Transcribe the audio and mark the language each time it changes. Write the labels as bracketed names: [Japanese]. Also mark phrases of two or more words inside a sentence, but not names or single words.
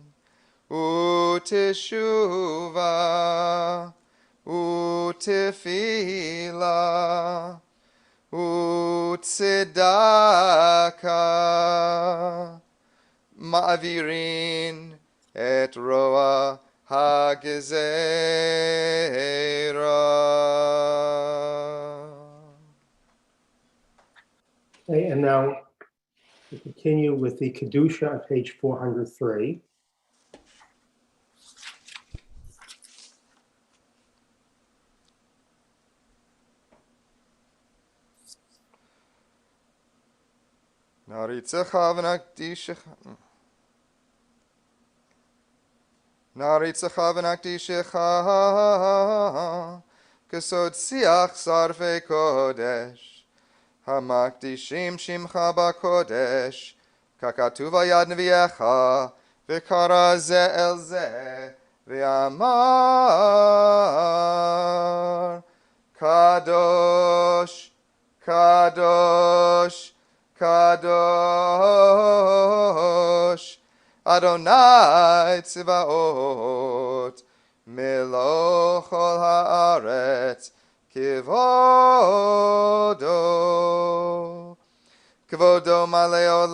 [Hebrew] ותשובה ותפלה וצדקה מעבירין את רע הגזרה. [English] Okay, and now we continue with the Kedusha on page 403. [Hebrew] נעריצך ונקדישך כסוד שיח שרפי קדש המקדישים שמך בקדש ככתוב על יד נביאך וקרא זה אל זה ואמר קדוש קדוש קדוש אדני צבאות מלא כל הארץ כבודו כבודו מלא